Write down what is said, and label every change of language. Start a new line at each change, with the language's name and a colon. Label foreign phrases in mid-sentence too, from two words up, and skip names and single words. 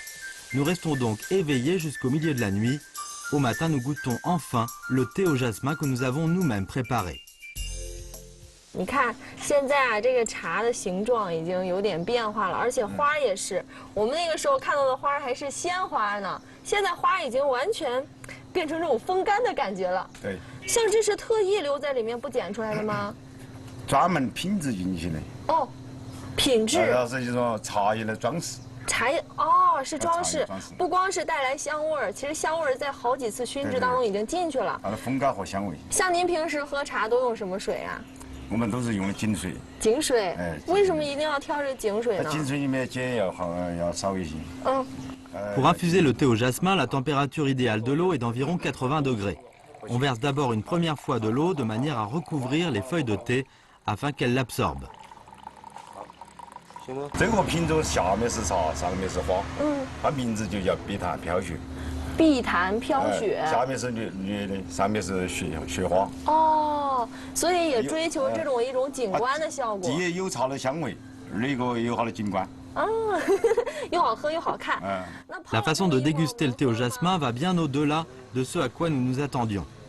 French: Nous restons donc éveillés jusqu'au milieu de la nuit. Au matin, nous goûtons enfin le thé au jasmin que nous avons nous-mêmes préparé.
Chinese: 你看，现在啊，这个茶的形状已经有点变化了，而且花也是。我们那个时候看到的花还是鲜花呢，现在花已经完全变成这种风干的感觉了。对。像这是特意留在里面不剪出来的吗？专门品质进去的。品质。是一种茶叶的装饰。茶叶是装饰，不光是带来香味儿，其实香味儿在好几次熏制当中已经进去了。它的风干和香味。像您平时喝茶都用什么水啊？我们都是用的井水。井水，为什么一定要挑这井水呢？井水里面碱要少一些。
French: Pour infuser le thé au jasmin, la température idéale de l'eau est d'environ 80 degrés. On verse d'abord une première fois de l'eau de manière à recouvrir les feuilles de thé afin qu'elles l'absorbent.
Chinese: 这个品种下面是茶，上面是花。它名字就叫碧潭飘雪。碧潭飘雪。下面是绿的，上面是雪花。所以也追求这种一种景观的效果。既有茶的香味，那个有它的景观。又好喝又好看。
French: La façon de déguster le thé au jasmin va bien au-delà de ce à quoi nous nous attendions.